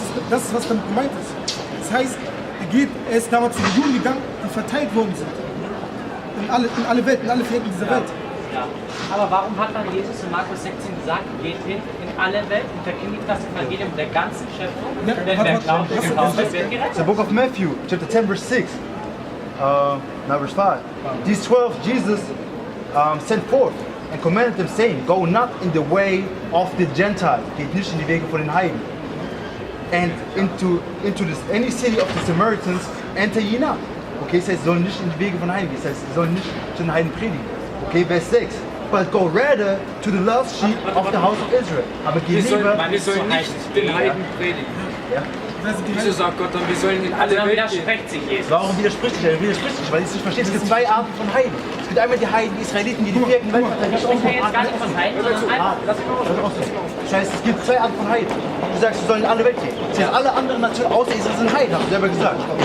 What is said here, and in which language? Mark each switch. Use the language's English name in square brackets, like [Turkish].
[German] Das ist, was damit gemeint ist. Das heißt, er ist damals zu den Juden gegangen, die verteilt worden sind. In alle Welt, in alle Viertel dieser Welt. Ja. Aber warum hat dann Jesus in Markus 16 gesagt, geht hin in alle Welt und verkündigt das Evangelium der ganzen Schöpfung? Ja, Denn wer glaubt, das- wird gerettet. [English] The book of Matthew, chapter 10, verse 6. Now verse 5. These 12 Jesus sent forth and commanded them, saying, Go not in the way of the Gentiles. [German] Geht nicht in die Wege von den Heiden. [English] And into any city of the Samaritans enter ye not. [German] Okay, es heißt, sie sollen nicht in die Wege von Heiden gehen. Es heißt, sie sollen nicht zu den Heiden predigen. Okay, Vers 6. [English] But go rather to the lost sheep of the house of Israel. [German] Aber geh lieber... Wir sollen nicht den Heiden predigen. Ja. Wieso sagt Gott dann, wir sollen in Also alle dann Welt gehen? widerspricht sich Jesus. Warum widerspricht sich? Er widerspricht sich, weil ich es nicht verstehe. Es gibt zwei Arten von Heiden. Es gibt einmal die Heiden, die Israeliten, die vierten Welt verteidigen. Ich spreche jetzt gar nicht von Heiden, sondern einfach. Das heißt, es gibt zwei Arten von Heiden. Du sagst, sie sollen in alle Welt gehen. Das heißt, alle anderen Nationen außer Israel sind Heiden, hast du selber gesagt.